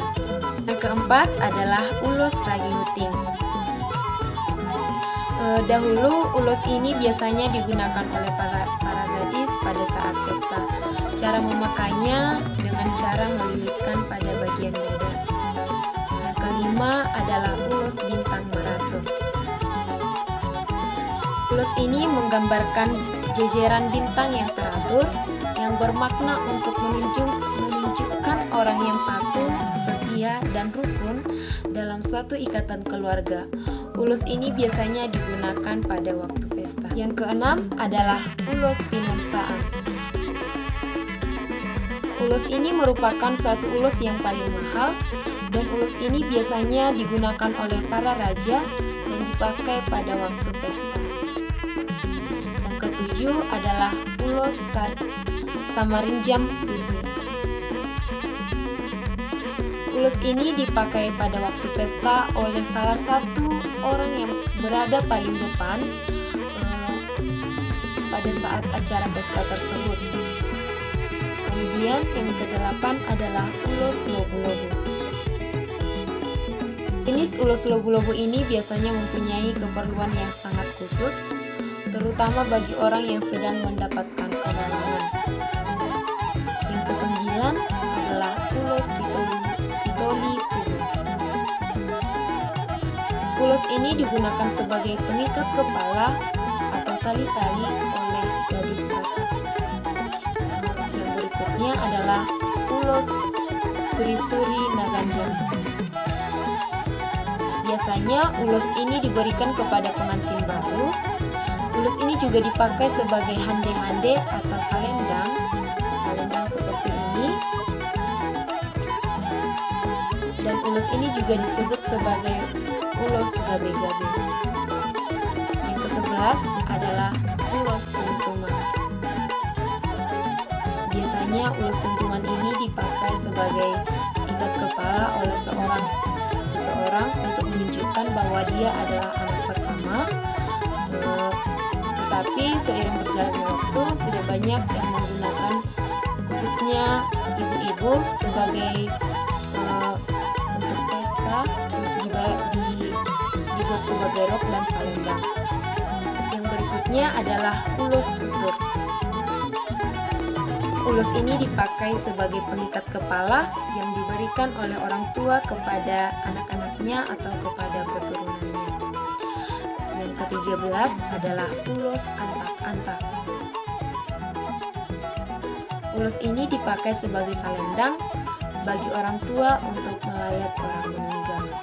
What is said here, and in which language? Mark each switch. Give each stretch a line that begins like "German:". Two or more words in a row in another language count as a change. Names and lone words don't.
Indonesian: Yang keempat adalah ulos ragi huting. Dahulu ulos ini biasanya digunakan oleh para gadis pada saat pesta. Cara memakainya dengan cara melilitkan pada bagian dada. Yang kelima adalah ulos bintang marato. Ulos ini menggambarkan jejeran bintang yang teratur, yang bermakna untuk menunjukkan orang yang patuh, setia, dan rukun dalam suatu ikatan keluarga. Ulos ini biasanya digunakan pada waktu pesta. Yang keenam adalah ulos pinunsaan. Ulos ini merupakan suatu ulos yang paling mahal, dan ulos ini biasanya digunakan oleh para raja dan dipakai pada waktu pesta. Yang ketujuh adalah ulos samarinjam sisi. Ulos ini dipakai pada waktu pesta oleh salah satu orang yang berada paling depan pada saat acara pesta tersebut. Kemudian yang kedelapan adalah ulos lobu-lobu. Jenis ulos lobu-lobu ini biasanya mempunyai keperluan yang sangat khusus, terutama bagi orang yang sedang mendapatkan kemalangan. Yang kesembilan adalah ulos sitoli tubuh. Ulos ini digunakan sebagai pengikat kepala atau tali-tali oleh gadis Batak. Yang berikutnya adalah ulos suri-suri naganjang. Biasanya ulos ini diberikan kepada pengantin baru. Ulos ini juga dipakai sebagai hande-hande atau salendang seperti ini. Dan ulos ini juga disebut sebagai ulos gabe-gabe. Yang ke-11 adalah ulos tuntuman. Biasanya ulos tuntuman ini dipakai sebagai ikat kepala oleh seseorang untuk menunjukkan bahwa dia adalah anak pertama. Tetapi seiring berjalannya waktu sudah banyak yang menggunakan khususnya ibu-ibu sebagai untuk pesta dibuat sebagai rok dan selendang. Yang berikutnya adalah ulus tutur. Ulus ini dipakai sebagai pengikat kepala yang diberikan oleh orang tua kepada anak-anaknya atau kepada keturunannya. Yang ke-13 adalah ulus antak-antak. Ulus ini dipakai sebagai salendang bagi orang tua untuk melayat orang meninggal.